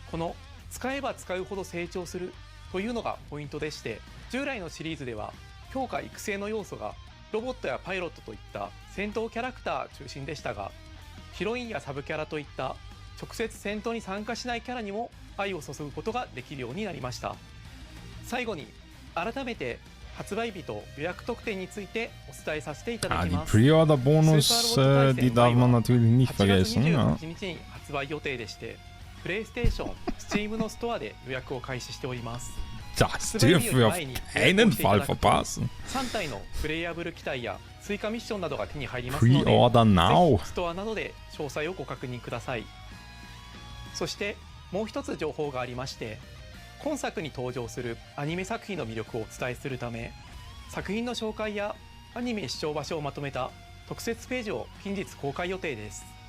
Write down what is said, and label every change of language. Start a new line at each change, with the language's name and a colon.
Japanese: この使えば使うほど成長するというのがポイントでして、従来のシリーズでは強化育成の要素がロボットやパイロットといった戦闘キャラクター中心でしたが、ヒロインやサブキャラといった直接戦闘に参加しないキャラにも愛を注ぐことができるようになりました。最後に改めて発売日と予約特典についてお伝えさせていただきます。
German: Die Pre-Order-Bonus, die darf man natürlich nicht vergessen.
Japanese: 8月28日に発売予定でして、プレイステーション、Steam のストアで予約を開始しております。
German: Das dürfen wir auf keinen Fall verpassen.
Japanese: 3体のプレイヤブル機体や追加ミッションなどが手に入りますので、
English: Pre-Order now.
Japanese: ぜひストアなどで詳細をご確認ください。そしてもう一つ情報がありまして、今作に登場するアニメ作品の魅力をお伝えするため、作品の紹介やアニメ視聴場所をまとめた特設ページを近日公開予定です。